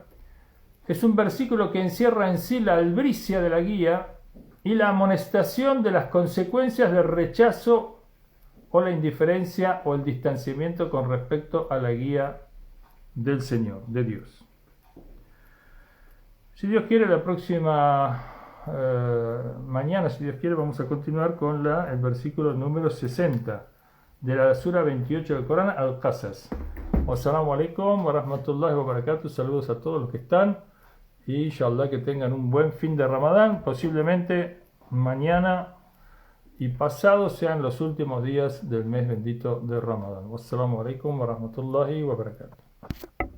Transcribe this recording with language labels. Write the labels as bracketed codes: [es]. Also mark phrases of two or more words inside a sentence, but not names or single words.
[es] Es un versículo que encierra en sí la albricia de la guía y la amonestación de las consecuencias del rechazo o la indiferencia o el distanciamiento con respecto a la guía del Señor, de Dios. Si Dios quiere, la próxima mañana, si Dios quiere, vamos a continuar con el versículo número 60 de la sura 28 del Corán, Al-Qasas. [ar] والسلام عليكم ورحمة الله وبركاته. [es] Saludos a todos los que están y inshallah que tengan un buen fin de Ramadán. Posiblemente mañana y pasado sean los últimos días del mes bendito de Ramadán. [ar] والسلام عليكم ورحمة الله وبركاته.